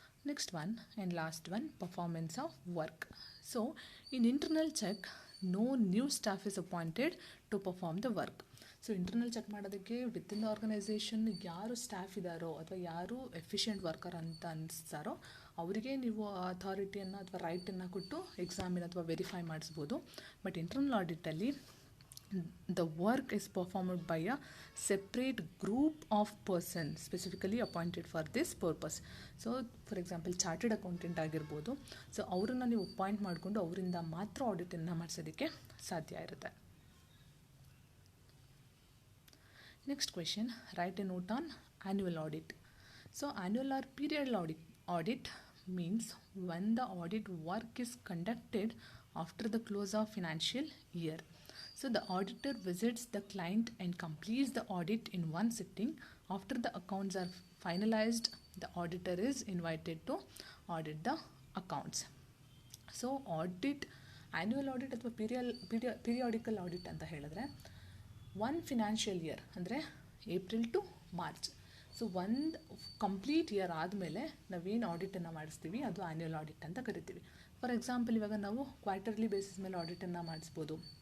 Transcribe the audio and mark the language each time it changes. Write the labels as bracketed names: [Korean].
[English] Next one and last one, performance of work. So in internal check no new staff is appointed to perform the work. [Kannada] So internal check ಮಾಡೋದಕ್ಕೆ within the organisation ಯಾರು staff ಇದ್ದಾರೋ ಅಥವಾ ಯಾರು efficient worker ಅಂತ ಅನಿಸ್ತಾರೋ ಅವರಿಗೆ ನೀವು ಅಥಾರಿಟಿಯನ್ನು ಅಥವಾ ರೈಟನ್ನು ಕೊಟ್ಟು ಎಕ್ಸಾಮಿನ್ ಅಥವಾ ವೆರಿಫೈ ಮಾಡಿಸ್ಬೋದು. But internal ಆಡಿಟಲ್ಲಿ [English] the work is performed by a separate group of persons specifically appointed for this purpose. So for example [Kannada] chartered accountant ಆಗಿರ್ಬೋದು, ಸೊ ಅವರನ್ನು ನೀವು ಅಪಾಯಿಂಟ್ ಮಾಡಿಕೊಂಡು ಅವರಿಂದ ಮಾತ್ರ ಆಡಿಟನ್ನು ಮಾಡಿಸೋದಕ್ಕೆ ಸಾಧ್ಯ ಇರುತ್ತೆ. [English] Next question, write a note on annual audit. So annual or period audit means when the audit work is conducted after the close of financial year. So the auditor visits the client and completes the audit in one sitting. After the accounts are finalized, the auditor is invited to audit the accounts. [Kannada] So audit, annual audit ಅಥವಾ periodical audit ಅಂತ ಹೇಳಿದ್ರೆ one financial year ಅಂದರೆ April to March. So ಒಂದು complete year ಆದಮೇಲೆ ನಾವೇನು ಆಡಿಟನ್ನು ಮಾಡಿಸ್ತೀವಿ ಅದು annual audit ಅಂತ ಕರಿತೀವಿ. ಫಾರ್ ಎಕ್ಸಾಂಪಲ್, ಇವಾಗ ನಾವು ಕ್ವಾರ್ಟರ್ಲಿ ಬೇಸಿಸ್ ಮೇಲೆ ಆಡಿಟನ್ನು ಮಾಡಿಸ್ಬೋದು.